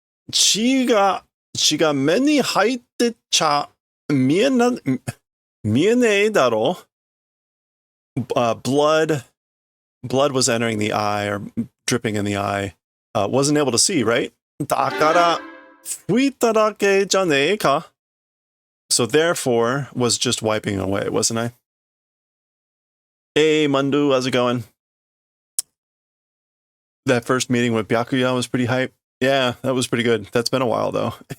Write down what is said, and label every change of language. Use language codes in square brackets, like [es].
[ja] 血が目に入ってちゃ見えねえだろ. [en] Blood was entering the eye or dripping in the eye. Wasn't able to see, right? [ja] だから拭いただけじゃねえか. [en] So therefore was just wiping away, wasn't I? Hey, Mundu, how's it going? That first meeting with Byakuya was pretty hype. Yeah, that was pretty good. That's been a while, though.